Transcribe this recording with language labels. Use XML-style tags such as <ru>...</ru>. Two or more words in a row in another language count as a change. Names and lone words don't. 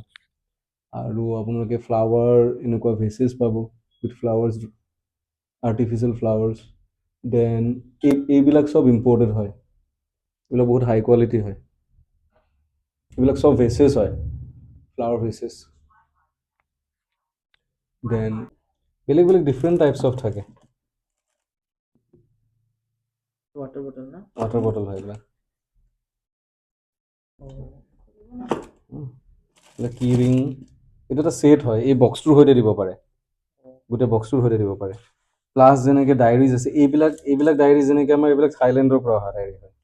<as>আৰু আপোনালোকে ফ্লাৱাৰ এনেকুৱা ভেচেছ পাব</as> <en>with flowers, artificial flowers.</en> <as>দেন এইবিলাক চব ইম্পৰ্টেড হয়, এইবিলাক বহুত</as> <en>high quality</en> <as>হয়। এইবিলাক চব ভেচেছ হয়,</as> <en>flower vases.</en> <as>দেন বেলেগ বেলেগ</as> <en>different types of</en> <as>থাকে।</as> <hi>वाटर बोतल ना।</hi> <en>water bottle</en> <as>হয় এইবিলাক। এইবিলাক কি ৰিং, এইটো এটা ছেট হয়, এই বক্সটোৰ সৈতে দিব পাৰে, গোটেই বক্সটোৰ সৈতে দিব পাৰে। প্লাছ যেনেকৈ ডায়েৰিজ আছে, এইবিলাক ডায়েৰিজ যেনেকৈ আমাৰ এইবিলাক থাইলেণ্ডৰ পৰা অহা ডায়েৰী হয়।</as>